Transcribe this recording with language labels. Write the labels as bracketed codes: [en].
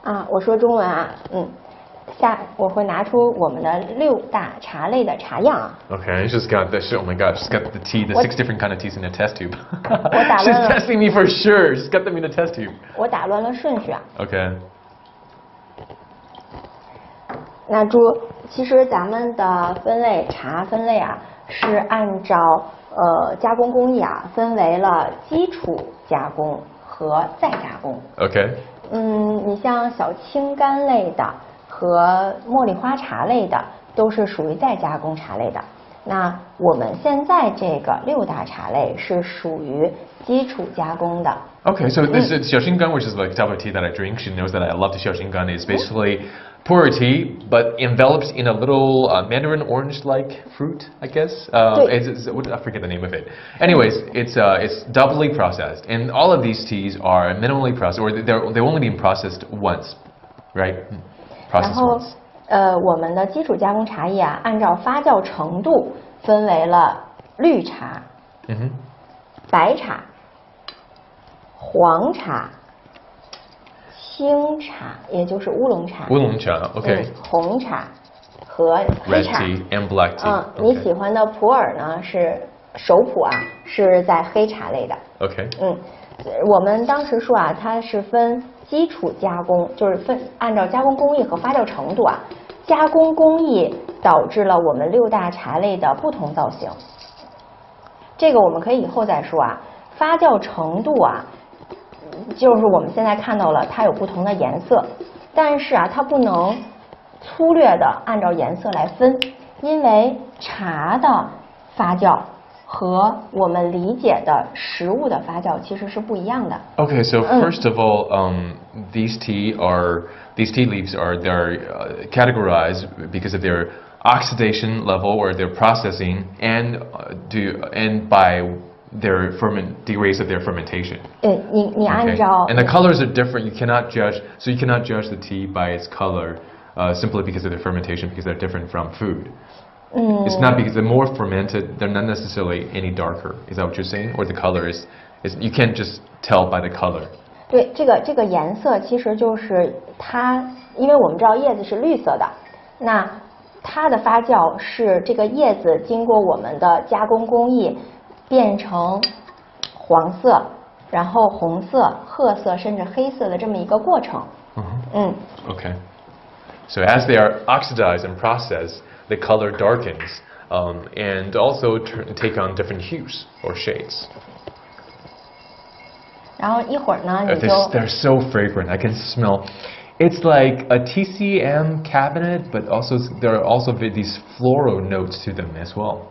[zh] 我说中文啊，我会拿出我们的6大茶类的茶样啊。 [en] Okay, she's got this. Oh my God, she's got the tea, the 6 different kind of teas in a test tube. [zh] 我打乱了 [en] She's testing me for sure. She's got them in a test tube. [zh] 我打乱了顺序啊。 [en] Okay. [zh] 那猪，其实咱们的茶分类啊，是按照加工工艺啊，分为了基础加工和再加工。 [en] Okay. [zh] 你像小青柑类的和茉莉花茶类的，都是属于再加工茶类的。那我们现在这个6大茶类是属于基础加工的。 [en] Okay, so this is xiaoxinggan, which is like type of tea that I drink. She knows that I love the xiaoxinggan. It's basically pu'er tea, but enveloped in a little mandarin orange-like fruit, I guess. I forget the name of it. Anyways, it's doubly processed, and all of these teas are minimally processed, or they've only been processed once, right? Processed once. [zh] 我们的基础加工茶叶啊，按照发酵程度分为了绿茶、白茶、黄茶、青茶，也就是乌龙茶。乌龙茶 ，OK。红茶和黑茶。 [en] Red tea and black tea. [zh] 你喜欢的普洱呢是熟普啊，是在黑茶类的。 [en] OK。 [zh] 我们当时说啊，它是分基础加工，就是按照加工工艺和发酵程度啊，加工工艺导致了我们6大茶类的不同造型。这个我们可以以后再说啊。发酵程度啊，就是我们现在看到了它有不同的颜色，但是啊，它不能粗略的按照颜色来分，因为茶的发酵和我们理解的食物的发酵其实是不一样的。 [en] Okay, so first of all, these tea leaves are categorized because of their oxidation level or their processing and by their degrees of their fermentation. [zh] 你按照 [en] And the colors are different. You cannot judge the tea by its color simply because of their fermentation because they're different from food. It's not because they're more fermented, they're not necessarily any darker. Is that what you're saying? Or the color is you can't just tell by the color. [zh] 对，这个颜色其实就是它，因为我们知道叶子是绿色的，那它的发酵是这个叶子经过我们的加工工艺变成黄色，然后红色、褐色甚至黑色的这么一个过程。 [en] Okay. So as they are oxidized and processed, the color darkens and also take on different hues or shades. [zh] 然后一会儿呢，你就 [en] They're so fragrant. I can smell. It's like a TCM cabinet, but also there are also these floral notes to them as well.